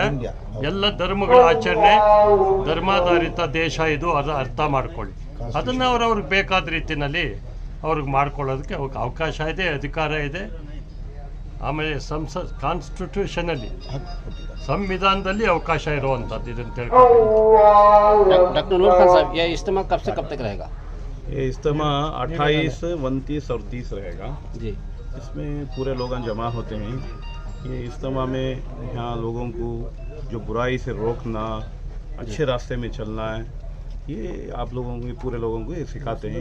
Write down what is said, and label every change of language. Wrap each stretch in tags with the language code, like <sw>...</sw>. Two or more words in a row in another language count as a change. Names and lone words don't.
<kn>ಎಲ್ಲ ಧರ್ಮಗಳ ಆಚರಣೆ, ಧರ್ಮಾಧಾರಿತ ದೇಶ ಇದು, ಅದು ಅರ್ಥ ಮಾಡ್ಕೊಳ್ಳಿ। ಅದನ್ನು ಅವ್ರಿಗೆ ಬೇಕಾದ ರೀತಿಯಲ್ಲಿ ಅವ್ರಿಗೆ ಮಾಡ್ಕೊಳ್ಳೋದಕ್ಕೆ ಅವಕಾಶ ಇದೆ, ಅಧಿಕಾರ ಇದೆ। ಆಮೇಲೆ ಕಾನ್ಸ್ಟಿಟ್ಯೂಷನಲ್ಲಿ, ಸಂವಿಧಾನದಲ್ಲಿ ಅವಕಾಶ ಇರುವಂಥದ್ದು ಇದನ್ನು ತಿಳ್ಕೊಂಡು।</kn> <ur>ڈاکٹر नूर खान صاحب، یہ اجتماع کب سے کب تک رہے گا? یہ اجتماع 28، 29 اور 30 رہے گا जी। اسمیں پورے لوگ جمع ہوتے ہیں۔ یہ اجتماع میں یہاں لوگوں کو جو برائی سے روکنا، اچھے راستے میں چلنا ہے، یہ آپ لوگوں کو، پورے لوگوں کو یہ سکھاتے ہیں.</ur>